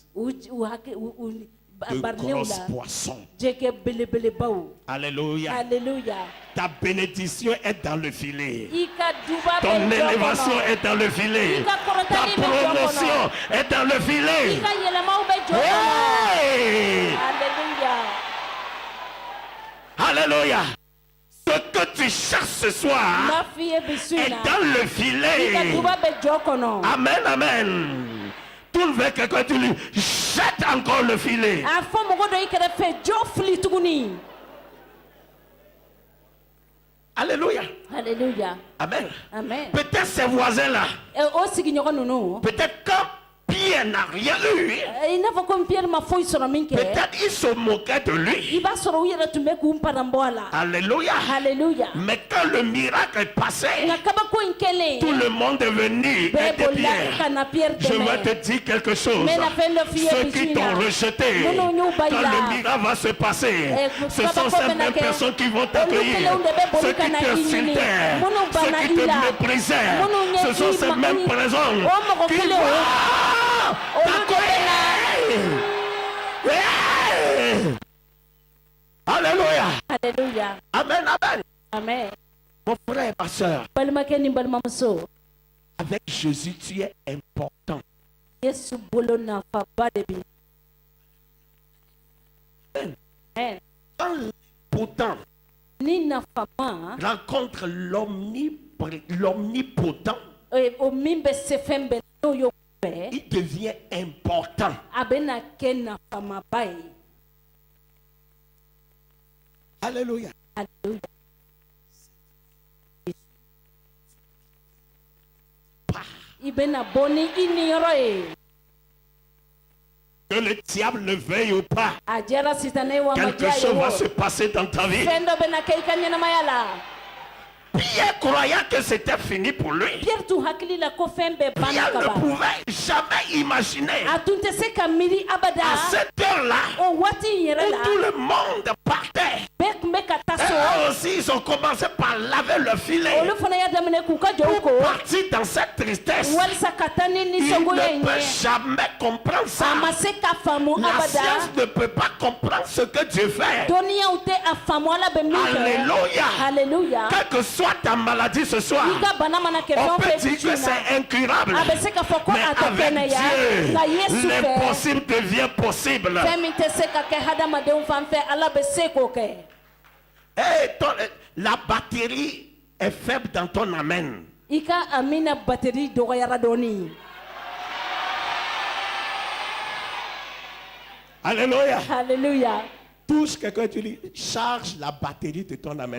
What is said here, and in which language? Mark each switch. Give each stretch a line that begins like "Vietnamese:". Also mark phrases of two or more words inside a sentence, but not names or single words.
Bambara: u de barinenw
French: grosses
Bambara: la
French: poissons.
Bambara: jɛgɛ belebelebaw
French: Alléluia.
Bambara: haleluya
French: Ta bénédiction est dans le filet.
Bambara: i ka duba
French: Ton
Bambara: bɛ jɔ
French: élévation
Bambara: kɔnɔ
French: est dans le filet.
Bambara: i ka
French: Ta
Bambara: kɔrɔtali bɛ jɔ
French: promotion
Bambara: kɔnɔ
French: est dans le
Bambara: i
French: filet.
Bambara: ka yɛlɛmaw bɛ jɔ kɔnɔ Hey! haleluya
French: Alléluia. Ce que tu cherches ce soir
Bambara: n'a f'i ye bi su in
French: est
Bambara: na
French: dans le
Bambara: i ka
French: filet.
Bambara: duba bɛ jɔ kɔnɔ Amen, amen.
French: Tu veux quelqu'un, tu lui jettes encore le filet.
Bambara: a fɔ mɔgɔ dɔ i kɛrɛfɛ jɔ fili tuguni
French: Alléluia.
Bambara: haleluya
French: Amen.
Bambara: amen
French: Peut-être ces voisins-là,
Bambara: o sigiɲɔgɔn ninnu
French: peut-être quand Pierre n'a rien eu,
Bambara: i n'a fɔ komi pierre ma foyi sɔrɔ min kɛ
French: peut-être ils se moquaient de
Bambara: i
French: lui.
Bambara: b'a sɔrɔ u yɛrɛ tun bɛ k'u paran bɔ a la
French: Alléluia.
Bambara: haleluya
French: Mais quand le miracle est passé,
Bambara: nka kabako in kɛlen
French: tout le monde est venu
Bambara: bɛɛ
French: aider
Bambara: bolila ka
French: Pierre.
Bambara: na pierre
French: Je vais te
Bambara: dɛmɛ
French: dire quelque chose.
Bambara: n bɛna fɛn dɔ f'i ye
French: Ceux
Bambara: bi su
French: qui
Bambara: in
French: t'ont
Bambara: na
French: rejeté,
Bambara: minnu y'u ba i
French: quand
Bambara: la
French: le miracle va se passer, ce sont
Bambara: kabako
French: ces
Bambara: bɛna
French: mêmes
Bambara: kɛ
French: personnes qui vont
Bambara: olu
French: t'accueillir.
Bambara: kelenw de bɛ
French: Ceux
Bambara: boli
French: qui
Bambara: ka na i ɲini
French: t'insultaient,
Bambara: minnu
French: ceux
Bambara: banna
French: qui
Bambara: i
French: te
Bambara: la
French: méprisaient,
Bambara: minnu ɲɛ
French: ce sont ces mêmes personnes
Bambara: o mɔgɔ
French: qui
Bambara: kelenw
French: vont
Bambara: olu de bɛ na
French: Hey! Alléluia.
Bambara: haleluya
French: Amen, amen.
Bambara: amen
French: Mon frère, ma soeur,
Bambara: balimakɛ ni balimamuso
French: avec Jésus, tu es important.
Bambara: yesu bolo nafaba de bi
French: Quand l'impotent
Bambara: ni nafama
French: rencontre l'omnipotent,
Bambara: o min bɛ se fɛn bɛɛ n'o y'o bɛɛ
French: il devient important.
Bambara: a bɛna kɛ nafamaba ye.
French: Alléluia.
Bambara: Alléluia. I bɛna bɔ ni i niyɔrɔ ye.
French: Que le diable le veuille ou pas,
Bambara: A jɛra sitanɛ ye wa a ma
French: quelque
Bambara: diya ye
French: chose va
Bambara: o.
French: se passer dans ta vie.
Bambara: Fɛn dɔ bɛna kɛ i ka ɲɛnamaya la.
French: Pierre croyant que c'était fini pour lui.
Bambara: Pierre tun hakili la ko fɛn bɛɛ banna
French: Pierre
Bambara: ka
French: ne
Bambara: ban.
French: pouvait jamais imaginer
Bambara: A tun tɛ se ka miiri abada
French: à cette heure-là
Bambara: o waati in yɛrɛ
French: où
Bambara: la
French: tout le monde partait.
Bambara: bɛɛ tun bɛ ka taa
French: Et
Bambara: so.
French: eux aussi, ils ont commencé par laver le filet
Bambara: Olu fana y'a daminɛ k'u ka jɔw ko
French: pour partir dans cette tristesse.
Bambara: walisa ka taa ni
French: Il
Bambara: nisɔngoya in
French: ne peut
Bambara: ye.
French: jamais comprendre
Bambara: A
French: ça.
Bambara: ma se ka faamu
French: La
Bambara: abada.
French: science ne peut pas comprendre ce que Dieu fait.
Bambara: Dɔnniyaw tɛ a faamu Ala bɛ min kɛ.
French: Alléluia.
Bambara: Alléluia.
French: Quelle que soit ta maladie ce soir,
Bambara: I ka bana mana kɛ
French: on
Bambara: fɛn o
French: peut
Bambara: fɛn
French: dire que
Bambara: bi
French: c'est
Bambara: na
French: incurable.
Bambara: a bɛ se k'a fɔ ko
French: Mais
Bambara: a tɛ
French: avec
Bambara: kɛnɛya
French: Dieu,
Bambara: nka Yesu fɛ
French: l'impossible devient possible.
Bambara: fɛn min tɛ se ka kɛ hadamadenw fan fɛ Ala bɛ se k'o kɛ.
French: Et la batterie est faible dans ton amen.
Bambara: I ka amina bateri dɔgɔyara dɔɔni.
French: Alléluia.
Bambara: Alléluia.
French: Touche quelqu'un, tu dis, charge la batterie de ton amen.